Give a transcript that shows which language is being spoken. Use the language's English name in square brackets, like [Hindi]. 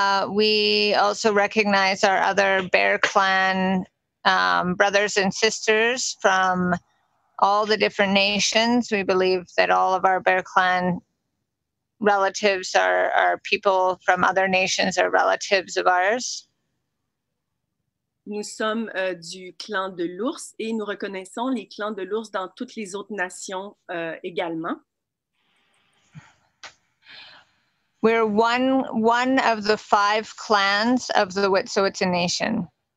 [English] We also recognize our other Bear Clan brothers and sisters from all the different nations. We believe that all of our Bear Clan relatives are people from other nations, are relatives of ours. [French] Nous sommes du clan de l'ours et nous reconnaissons les clans de l'ours dans toutes les autres nations également. [English] We're one of the 5 clans of the Wet'suwet'en Nation.